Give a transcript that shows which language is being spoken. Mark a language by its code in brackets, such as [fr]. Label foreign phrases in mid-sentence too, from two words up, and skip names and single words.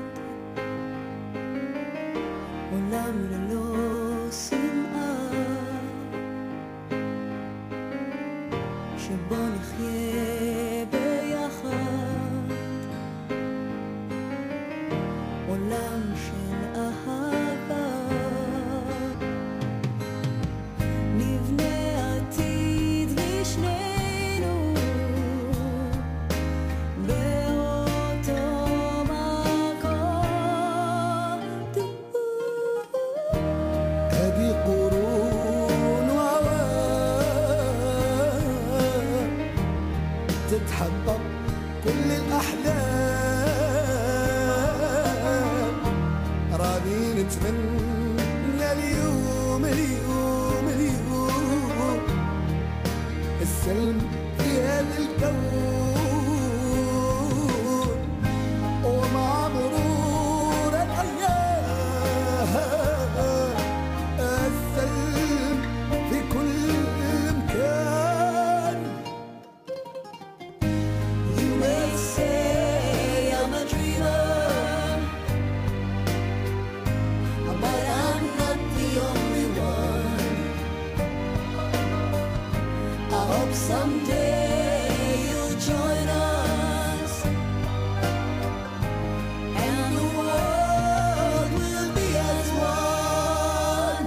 [he] עולם ללא שנאה, שבו נחיה ביחד, עולם של אהבה. נבנה עתיד לשנינו באותו מקום. [ar] هذه قرون وأوان تتحقق كل الأحلام. راني نتمنى اليوم اليوم اليوم السلم في هذا الكون، ومع مرور الأيام السلم في كل مكان. [en] You may say I'm a dreamer, but I'm not the only one. I hope someday you'll join us, and the world will be as one.